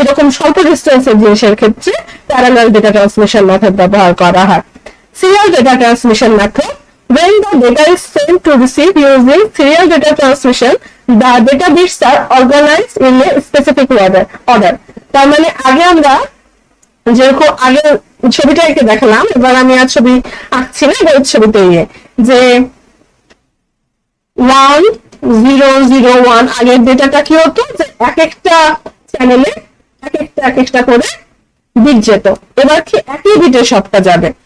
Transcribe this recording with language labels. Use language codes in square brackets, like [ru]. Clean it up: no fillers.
[bn] এরকম স্বল্প ডিস্টেন্সের জিনিসের ক্ষেত্রে প্যারালাল ডেটা ট্রান্সমিশন মেথড ব্যবহার করা হয়। [en] Serial data transmission method. When the data is sent to receive using serial data transmission, the data bits are organized in a specific order. [bn] তার মানে আগে আমরা যেরকম আগে ছবিটা এঁকে দেখালাম, এবার আমি আর ছবি আঁকছি না, এবার ছবিতে যে 1001 আগের ডেটাটা কি হতো যে এক একটা চ্যানেলে এক একটা করে বিট যেত, এবার কি একই বিটে সবটা যাবে।